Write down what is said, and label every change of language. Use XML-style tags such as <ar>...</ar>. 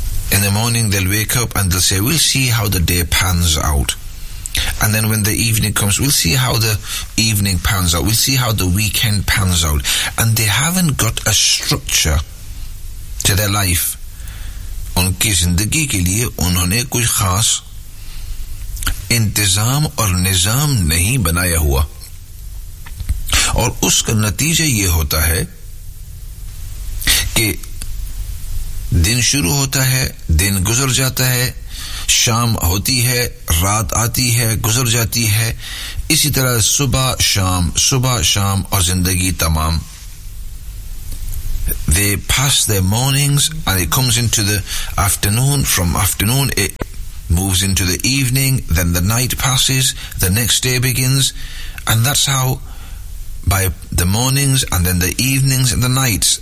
<en>In the morning they'll wake up and they'll say, we'll see how the day pans out. And then when the evening comes, we'll see how the evening pans out. We'll see how the weekend pans out. And they haven't got a structure to their life.</en> <hi>उनकी जिंदगी के लिए उन्होंने कुछ खास इंतजाम और निजाम नहीं बनाया हुआ, और उसका नतीजा ये होता है कि दिन शुरू होता है, दिन गुजर जाता है, शाम होती है, रात आती है, गुजर जाती है, इसी तरह सुबह शाम और जिंदगी तमाम।</hi> <en>They pass their mornings and it comes into the afternoon. From afternoon it moves into the evening. Then the night passes, the next day begins. And that's how, by the mornings and then the evenings and the nights.</en>